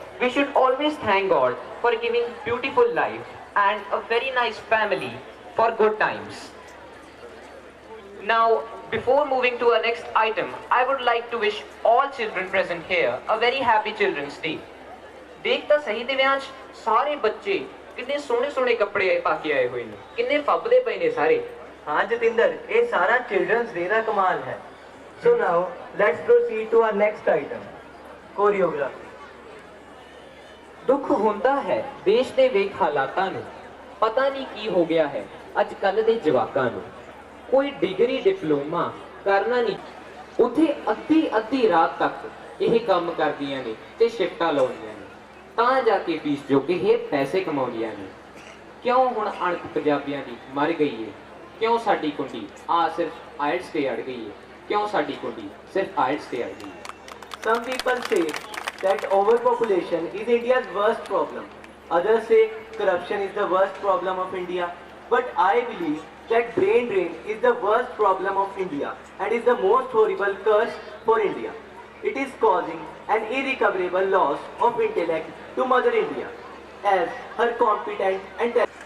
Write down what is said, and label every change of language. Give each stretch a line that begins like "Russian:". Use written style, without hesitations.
English: We should always thank God for giving beautiful life and a very nice family for good times. Now, before moving to our next item, I would like to wish all children present here a very happy Children's Day.
Punjabi: ਦੇਖ ਤਾਂ ਸਹੀ ਦੇ ਵਿਆਹ 'ਚ ਸਾਰੇ ਬੱਚੇ ਕਿੰਨੇ ਸੋਹਣੇ ਸੋਹਣੇ ਕੱਪੜੇ ਪਾ ਕੇ ਆਏ ਹੋਏ ਨੇ, ਕਿੰਨੇ ਫੱਬਦੇ ਪਏ ਨੇ ਸਾਰੇ।
Hindi: हाँ जतिंदर, ये सारा चिल्ड्रंस डे का कमाल है।
English: So now let's proceed to our next item, choreography.
Punjabi: ਦੁੱਖ ਹੁੰਦਾ ਹੈ ਦੇਸ਼ ਦੇ ਵੇਖ ਹਾਲਾਤਾਂ ਨੂੰ, ਪਤਾ ਨਹੀਂ ਕੀ ਹੋ ਗਿਆ ਹੈ ਅੱਜ ਕੱਲ੍ਹ ਦੇ ਜਵਾਕਾਂ ਨੂੰ। ਕੋਈ ਡਿਗਰੀ ਡਿਪਲੋਮਾ ਕਰਨਾ ਨਹੀਂ, ਉੱਥੇ ਅੱਧੀ ਰਾਤ ਤੱਕ ਇਹ ਕੰਮ ਕਰਦੀਆਂ ਨੇ ਤੇ ਸ਼ਿਫਟਾਂ ਲਾਉਂਦੀਆਂ ਨੇ, ਤਾਂ ਜਾ ਕੇ ਫੀਸ ਜੋਗੇ ਇਹ ਪੈਸੇ ਕਮਾਉਂਦੀਆਂ ਨੇ। ਕਿਉਂ ਹੁਣ ਅਣਖ ਪੰਜਾਬੀਆਂ ਦੀ ਮਰ ਗਈ ਹੈ? ਕਿਉਂ ਸਾਡੀ ਕੁੰਡੀ ਸਿਰਫ ਆਇਲਟਸ ਤੇ ਅੜ ਗਈ ਹੈ? ਕਿਉਂ ਸਾਡੀ ਕੁੰਡੀ ਸਿਰਫ ਆਇਲਟਸ ਤੇ ਅੜ ਗਈ ਹੈ?
English: Some people say that overpopulation is India's worst problem. Others say corruption is the worst problem of India. But I believe that brain drain is the worst problem of India and is the most horrible curse for India. It is causing an irrecoverable loss of intellect to Mother India as her competent and